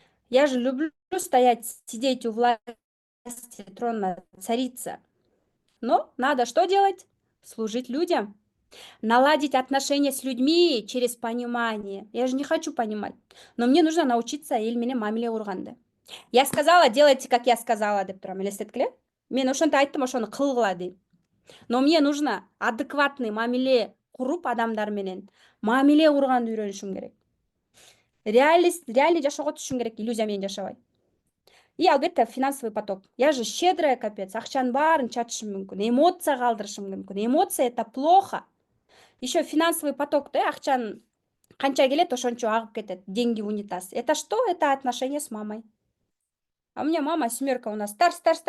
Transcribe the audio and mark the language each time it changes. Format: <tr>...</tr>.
<ru>Я же люблю сидеть у власти трона, царица. Но надо что делать? Служить людям. Наладить отношения с людьми через понимание. Я же не хочу понимать. Но мне нужно научиться</ru> <ky>элмене мамиле курганды.</ky> <ru>Я сказала, делайте, как я сказала,</ru> <ky>деп турам. Элестеткиле? Мен ошонтип айттым, ошону кылгыла дейм.</ky> <ru>Но мне нужно</ru> <ky>адекватный мамиле куруп адамдар менен мамиле курганды үйрөнүшүм керек. Реальный жашоого түшүшүм керек, иллюзия менен жашабай.</ky> <ru>И албетте финансовый поток. Я же щедрая, капец.</ru> <ky>Акчанын баарын чатышым мүмкүн. Эмоция калтырышым мүмкүн.</ky> <ru>Эмоция — это плохо. Еще финансовый поток, да,</ru> <ky>акчанын канча келет, ошончо агып кетет.</ky> <ru>Деньги в унитаз. Это что? Это отношения с мамой. А у меня мама 7 у нас. Старс.</ru>